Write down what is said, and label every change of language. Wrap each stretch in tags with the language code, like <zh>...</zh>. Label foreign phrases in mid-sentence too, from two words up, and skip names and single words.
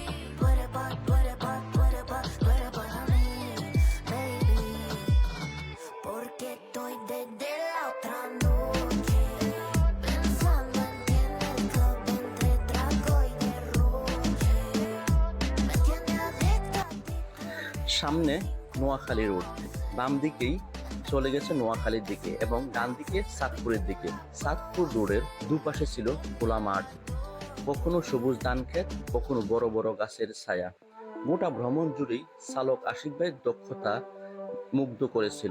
<es>Tú eres para mí, baby. Porque estoy desde la otra noche pensando en ti en el club entre trago y derroche. Me tiene adicta a ti.</es> <bn>সামনে নোয়াখালী রোড, বাম দিকেই চলে গেছে নোয়াখালীর দিকে এবং ডান দিকে চাঁদপুরের দিকে। চাঁদপুর রোডের দুপাশে ছিল খোলা মাঠ, কখনো সবুজ ধান ক্ষেত, কখনো বড় বড় গাছের ছায়া। গোটা ভ্রমণ জুড়েই চালক আশিক ভাইয়ের দক্ষতা মুগ্ধ করেছিল।</bn>